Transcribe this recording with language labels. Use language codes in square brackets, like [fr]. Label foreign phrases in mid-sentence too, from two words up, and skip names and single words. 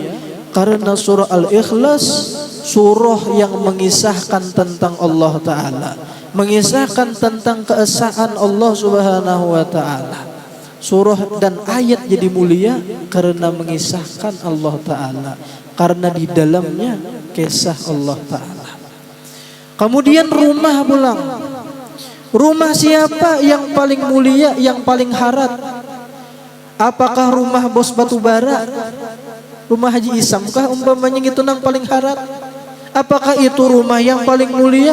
[id] Karena surah Al-Ikhlas surah yang mengisahkan tentang Allah Ta'ala, mengisahkan tentang keesaan Allah [ar] سبحانه وتعالى. [id] Surah dan ayat jadi mulia karena mengisahkan Allah Ta'ala, karena di dalamnya kisah Allah Ta'ala. Kemudian rumah pulang. Rumah siapa yang paling mulia, yang paling harat? [bjn] Apakah rumah bos batubara? Rumah Haji Isam kah umpamanya gitu nang paling harat? [id] Apakah itu rumah yang paling mulia?